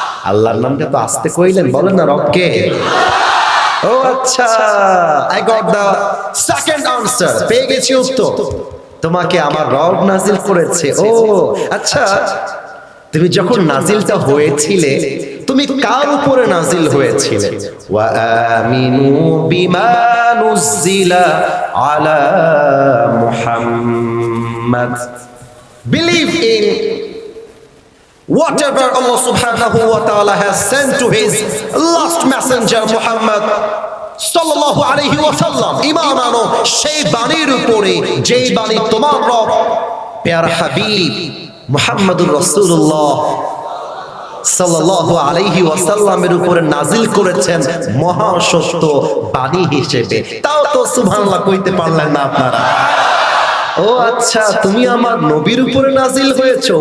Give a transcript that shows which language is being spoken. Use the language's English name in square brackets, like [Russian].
[Bangla] আল্লাহর নামটা তো আসতে কইলেন, বলেন না রবকে। ও আচ্ছা, [English] I got the second answer, [Bangla] পেয়ে গেছি উত্তর। তোমাকে আমার রব নাজিল করেছে। ও আচ্ছা, তুমি যখন নাজিলটা হয়েছিলে তুমি কার উপরে নাজিল হয়েছিলে? [Arabic] ওয়া আমিনু বিমা নুজিলা আলা মুহাম্মাদ, [English] Believe in whatever Allah subhanahu wa ta'ala has sent to his last messenger Muhammad sallallahu alayhi wa sallam। [Bangla] ঈমান আনো সেই বাণীর উপরে যেই বাণী তোমার রব প্যারা হাবিব মুহাম্মদুর রাসূলুল্লাহ সাল্লাল্লাহু আলাইহি ওয়াসাল্লামের উপরে নাজিল করেছেন মহা সত্য বাণী হিসেবে। তাও তো সুবহানাল্লাহ কইতে পারলেন না আপনারা। ও আচ্ছা, তুমি আমার নবীর উপরে নাজিল হয়েছো।